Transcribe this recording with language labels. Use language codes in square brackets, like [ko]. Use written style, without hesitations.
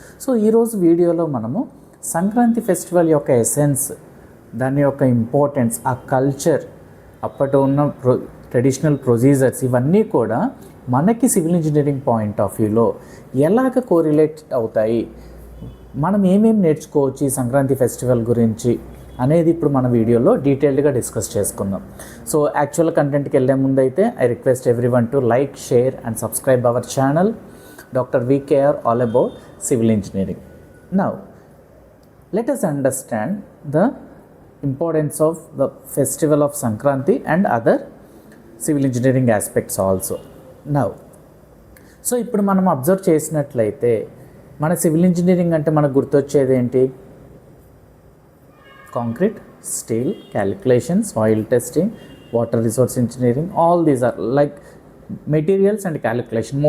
[te] So ఈరోజు వీడియోలో మనము సంక్రాంతి ఫెస్టివల్ యొక్క ఎసెన్స్, దాని యొక్క ఇంపార్టెన్స్, ఆ కల్చర్, అప్పటి ఉన్న ట్రెడిషనల్ ప్రొసీజర్స్, ఇవన్నీ కూడా మనకి సివిల్ ఇంజనీరింగ్ పాయింట్ ఆఫ్ వ్యూలో ఎలాగ కోరిలేట్ అవుతాయి, మనం ఏమేమి నేర్చుకోవచ్చు ఈ సంక్రాంతి ఫెస్టివల్ గురించి అనేది ఇప్పుడు మన వీడియోలో డీటెయిల్డ్గా డిస్కస్ చేసుకుందాం. [en] so actual [te] కంటెంట్కి వెళ్ళే ముందు అయితే [en] I request everyone to like, share and subscribe our channel doctor VKR all about civil engineering. Now let us understand the importance of the festival of Sankranti and other civil engineering aspects also. [te] Now, so ఇప్పుడు మనం observe చేసినట్లయితే మన civil engineering అంటే మనకు గుర్తొచ్చేది ఏంటి? [en] Concrete, steel, calculation, soil testing, water resource engineering, all these are like materials and calculation.